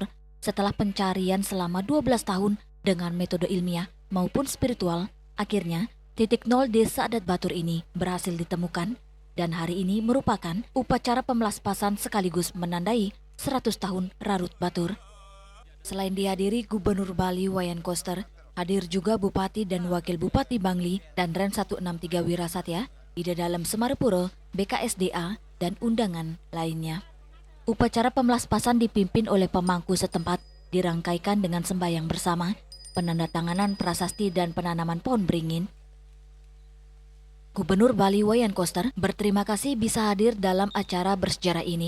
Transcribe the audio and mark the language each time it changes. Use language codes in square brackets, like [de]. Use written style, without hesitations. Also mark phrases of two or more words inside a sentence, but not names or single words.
[id] Setelah pencarian selama 12 tahun dengan metode ilmiah maupun spiritual, akhirnya titik nol Desa Adat Batur ini berhasil ditemukan dan hari ini merupakan upacara pemelaspasan sekaligus menandai 100 tahun Rarut Batur. Selain dihadiri Gubernur Bali Wayan Koster, hadir juga Bupati dan Wakil Bupati Bangli dan Ren 163 Wirasatya, Ida Dalem Semarepuro, BKSDA, dan undangan lainnya. Upacara pemelaspasan dipimpin oleh pemangku setempat, dirangkaikan dengan sembahyang bersama, penandatanganan prasasti dan penanaman pohon beringin. Gubernur Bali Wayan Koster berterima kasih bisa hadir dalam acara bersejarah ini.